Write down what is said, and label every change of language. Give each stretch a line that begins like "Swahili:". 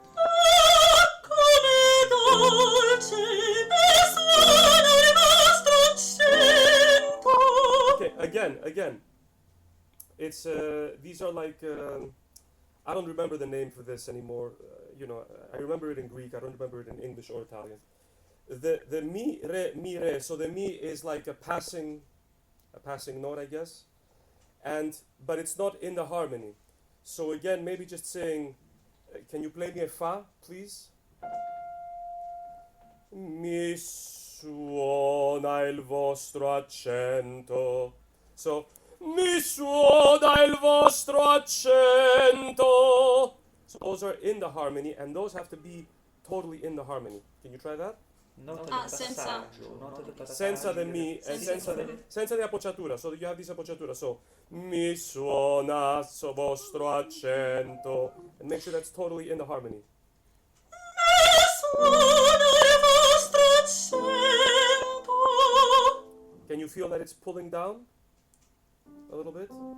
Italian: Come dolce suona il vostro accento.
English: Okay, again. It's these are like I don't remember the name for this anymore. I remember it in Greek. I don't remember it in English or Italian. The mi re. So the mi is like a passing note, I guess, but it's not in the harmony. So again, maybe just saying, can you play me a fa, please?
Italian: Mi suona il vostro accento. So mi suona il vostro accento.
English: So those are in the harmony, and those have to be totally in the harmony. Can you try that?
Italian: Nota di senza- passaggio, nota di passaggio.
English: Senza the mi and senza the appoggiatura. So you have this appoggiatura. So
Italian: mi suona so vostro accento,
English: and make sure that's totally in the harmony.
Italian: Suona il vostro accento.
English: Can you feel that it's pulling down a little bit?